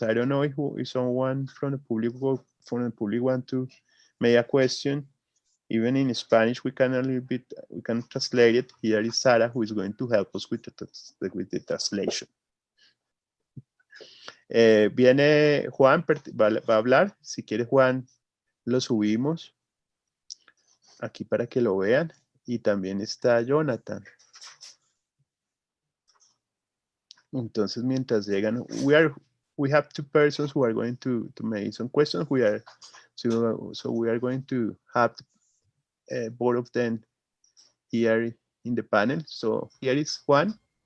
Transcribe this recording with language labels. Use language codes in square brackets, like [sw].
[en] I don't know if someone from the public want to make a question. Even in Spanish, we can translate it. Here is Sara, who is going to help us with the translation. [es] Viene Juan, va a hablar. Si quiere Juan, lo subimos aquí para que lo vean. Y también está Jonathan. Entonces, mientras llegan, [en] we have two persons who are going to make some questions. So we are going to have both of them here in the panel. So here is Juan.